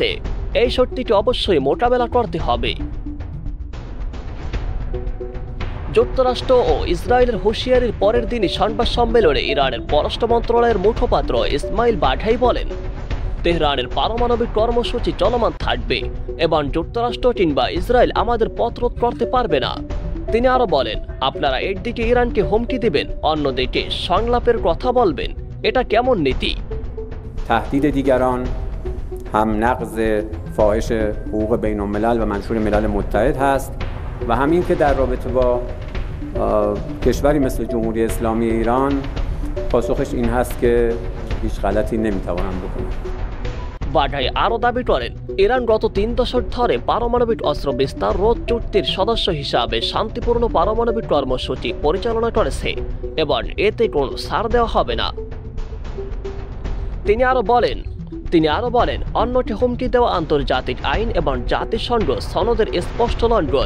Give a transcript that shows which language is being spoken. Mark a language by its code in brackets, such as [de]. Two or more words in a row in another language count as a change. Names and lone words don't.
[bn] এই শক্তিকে অবশ্যই মোকাবেলা করতে হবে। যুক্তরাষ্ট্র ও ইসরায়েলের হুঁশিয়ারির পরের দিনই সংবাদ সম্মেলনে ইরানের পররাষ্ট্র মন্ত্রণালয়ের মুখপাত্র ইসমাইল বাঘাই বলেন, তেহরানের পারমাণবিক কর্মসূচি চলমান থাকবে এবং যুক্তরাষ্ট্র কিংবা ইসরায়েল আমাদের পথরোধ করতে পারবে না। তিনি আরো বলেন, আপনারা একদিকে ইরানকে হুমকি দিবেন, অন্যদিকে সংলাপের কথা বলবেন। এটা কেমন নীতি? [fa] تهدید دیگران هم نقض فاحش حقوق بین الملل و منشور ملل متحد هست و همین که در رابطه با کشوری مثل جمهوری اسلامی ایران پاسخش این هست که هیچ غلطی نمیتوانند بکنند। [bn] বাঘাই আরও দাবি করেন, ইরান গত 3 দশক ধরে পারমাণবিক অস্ত্র বিস্তার রোধ চুক্তির সদস্য হিসাবে শান্তিপূর্ণ পারমাণবিক কর্মসূচি পরিচালনা করেছে এবং এতে কোনো ছাড় দেওয়া হবে না। তিনি আরো বলেন, অন্যকে হুমকি দেওয়া আন্তর্জাতিক আইন এবং জাতিসংঘ সনদের স্পষ্ট লঙ্ঘন।